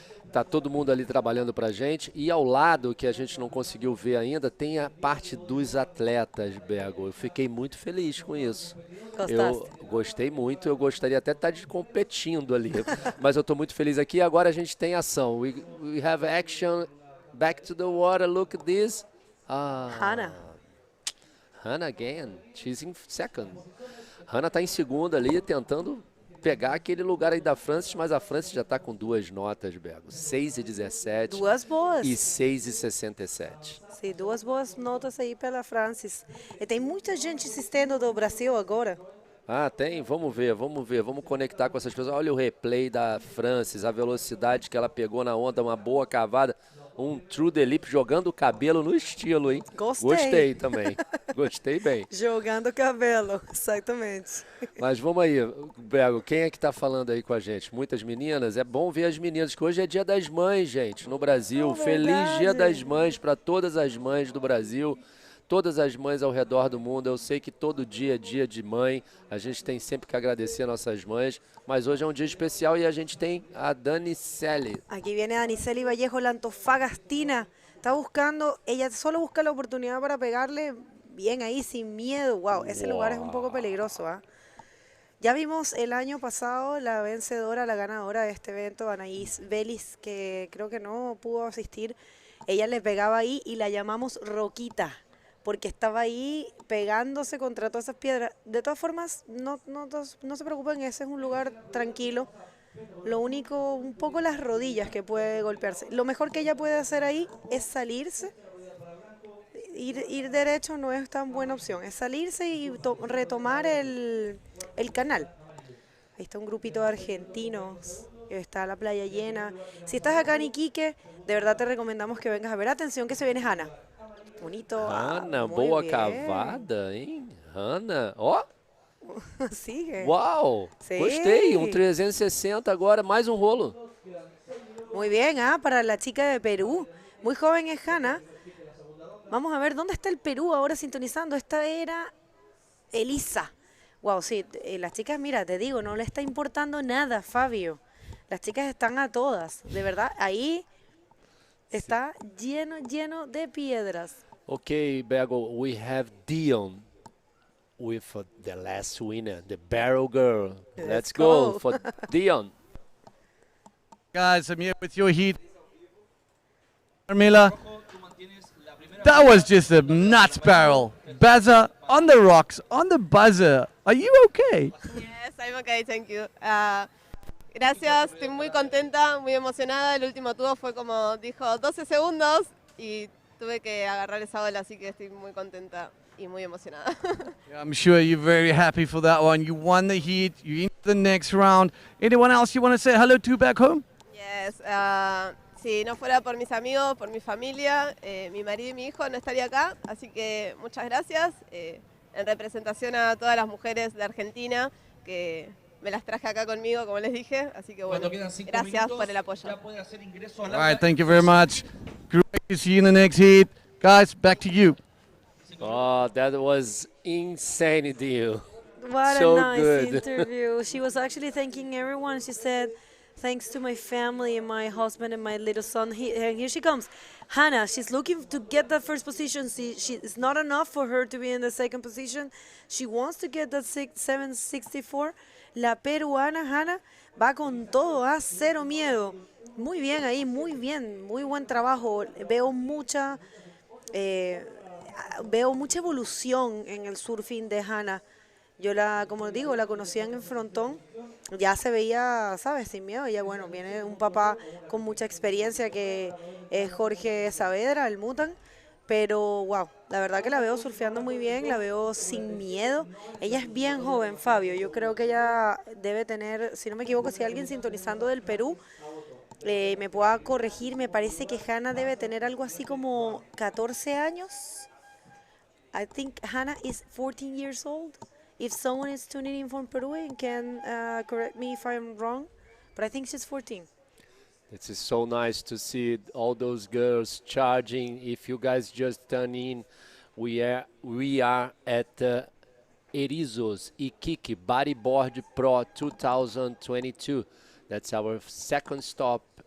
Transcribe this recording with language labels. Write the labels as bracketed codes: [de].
[pt] Tá todo mundo ali trabalhando pra gente. E ao lado, que a gente não conseguiu ver ainda, tem a parte dos atletas, Bego. Eu fiquei muito feliz com isso. Eu Gostaste? gostei muito, eu gostaria até de estar competindo ali. Mas eu tô muito feliz aqui. Agora a gente tem ação. [en] We have action. Back to the water, look at this. Hannah. Hannah again. She's in second. [pt] Hannah tá em segunda ali, tentando pegar aquele lugar aí da Francis, mas a Francis já está com 2 notas, Bego. 6,17 Duas boas. e 6,67. Sim, duas boas notas aí pela Francis. E tem muita gente assistindo do Brasil agora. Ah, tem? Vamos ver, vamos ver. Vamos conectar com essas pessoas. Olha o replay da Francis, a velocidade que ela pegou na onda, uma boa cavada. Um true the lip jogando o cabelo no estilo, hein? Gostei também. Gostei bem. Jogando o cabelo, exatamente. Mas vamos aí, Bego, quem é que tá falando aí com a gente? Muitas meninas? É bom ver as meninas, que hoje é Dia das Mães, gente, no Brasil. Feliz Dia das Mães para todas as mães do Brasil, todas as mães ao redor do mundo. Eu sei que todo dia é dia de mãe, a gente tem sempre que agradecer nossas mães, mas hoje é um dia especial e a gente tem a Danicele. [es] Aquí viene Daniceli Vallejo, la antofagastina. Está buscando, ella solo busca la oportunidad para pegarle bien ahí, sin miedo. Wow, ese lugar es un poco peligroso, ¿ah? Ya vimos el año pasado la vencedora, la ganadora de este evento, Anaís Vélez, que creo que no pudo asistir. Ella le pegaba ahí y la llamamos Roquita, porque estaba ahí pegándose contra todas esas piedras. De todas formas, no se preocupen, ese es un lugar tranquilo. Lo único, un poco las rodillas que puede golpearse. Lo mejor que ella puede hacer ahí es salirse. Ir derecho no es tan buena opción, es salirse y retomar el canal. Ahí está un grupito de argentinos, está la playa llena. Si estás acá en Iquique, de verdad te recomendamos que vengas a ver. Atención que se viene Hannah. Bonito. Hannah, muy [pt] boa [es] bien. [pt] cavada, hein? Hannah, ó. [es] Sigue. [pt] Uau, [es] Sí. [pt] gostei, 360 agora, mais um rolo. [es] Muy bien, para la chica de Perú. Muy joven es Hannah. Vamos a ver, ¿dónde está el Perú ahora sintonizando? Esta era Elisa. Wow, sí, las chicas, mira, te digo, no le está importando nada, Fabio. Las chicas están a todas, de verdad, ahí está lleno de piedras. [en] Ok, Bego, we have Dion with the last winner, the Barrel Girl. Let's go for Dion. Guys, I'm here with your heat. Carmela, that was just a nuts barrel. Buzzer on the rocks, on the buzzer. Are you okay? Yes, I'm okay, thank you. [es] Gracias, estoy muy contenta, muy emocionada. El último tubo fue como dijo 12 segundos y tuve que agarrar esa ola, así que estoy muy contenta y muy emocionada. [en] Yeah, I'm sure you're very happy for that one. You won the heat, you're into the next round. Anyone else you want to say hello to back home? Yes, [es] si no fuera por mis amigos, por mi familia, mi marido y mi hijo no estaría acá, así que muchas gracias. En representación a todas las mujeres de Argentina que me las traje acá conmigo, como les dije, así que bueno, gracias por el apoyo. [en] All right, thank you very much. Great to see you in the next heat. Guys, back to you. Oh, that was insane, Dio. What So a nice good. interview. She was actually thanking everyone. She said, thanks to my family and my husband and my little son. And here she comes. Hannah, she's looking to get that first position. It's not enough for her to be in the second position. She wants to get that 764. [es] La peruana Hannah va con todo, cero miedo. Muy bien ahí, muy bien, muy buen trabajo. Veo mucha evolución en el surfing de Hannah. Yo como digo, la conocía en el frontón, ya se veía, ¿sabes? Sin miedo. Ella, bueno, viene un papá con mucha experiencia que es Jorge Saavedra, el Mutan, pero wow, la verdad que la veo surfeando muy bien, la veo sin miedo. Ella es bien joven, Fabio, yo creo que ella debe tener, si no me equivoco, si alguien sintonizando del Perú me pueda corregir, me parece que Hannah debe tener algo así como 14 años. [en] I think Hannah is 14 years old. If someone is tuning in from Peru and can correct me if I'm wrong, but I think she's 14. It is so nice to see all those girls charging. If you guys just turn in, we are at Erizos Iquique Bodyboard Pro 2022. That's our second stop